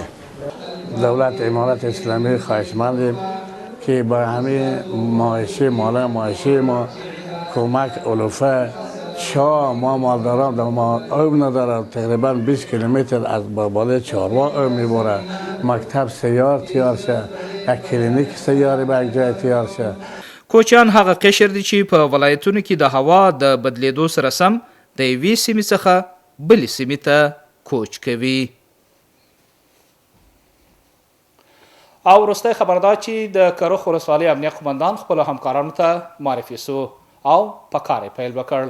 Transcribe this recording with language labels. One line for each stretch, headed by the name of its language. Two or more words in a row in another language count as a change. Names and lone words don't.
Persian: دولت امارت اسلامی خواهشمندیم که با همه معاشه ما کمک علوفه شاه ما مالداران در ما آب نداره تقریبا 20 کیلومتر از بالای چاروا آب میبره. مکتب سیار تیار شه، یک کلینیک سیاری به یک جای تیار شه.
Pashto: کوچیان هغه قشر دي چې په ولایتونو کې د هوا د بدلیدو سره سم د یوې سیمې څخه بلې سیمې ته کوچ کوي. او وروستی خبر دا چې د کرخ ولسوالۍ امنیه قمندان خپلو همکارانو ته معرفي سو او په کار یې پیل وکړ.